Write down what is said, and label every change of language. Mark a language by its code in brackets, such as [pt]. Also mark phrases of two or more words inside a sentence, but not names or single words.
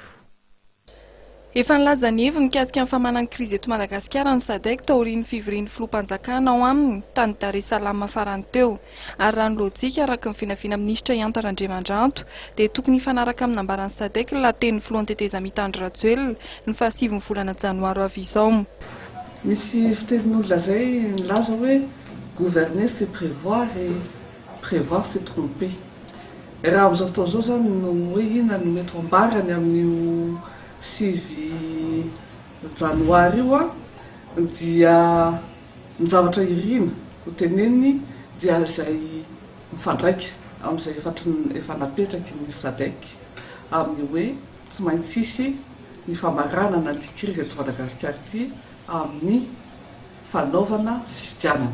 [mg] Efa nilaza ny heviny mikasika ny famahanana krizy eto Madagasikara ny SADC taorian'ny fivorian'ny filoham-panjakana ao aminy tany Dar es Salaam farany teo. Ary raha ny lojika araka ny vinavina minisitra Ianta Randriamandrato dia tokony hifanaraka amin'ny ambaran'ny SADC lahaten'ny filohan'ny tetezamita Andry Rajoelina ny fahasivy volana janoary avy izao. Misy fitenin'olona zay nilaza hoe [fr] gouverner c'est prévoir et prévoir c'est tromper. [mg] Raha amin'izao fotoana izao zany no hoe inona no mety ambarany amin'io sivy janoary io dia ny zavatra irina ho teneniny dia izay mifandraika amin'izay efa napetraky ny SADC amin'ny hoe tsy maintsy hisy ny famaranana ny krizy eto Madagasikara ity amin'ny fanaovana fifidianana.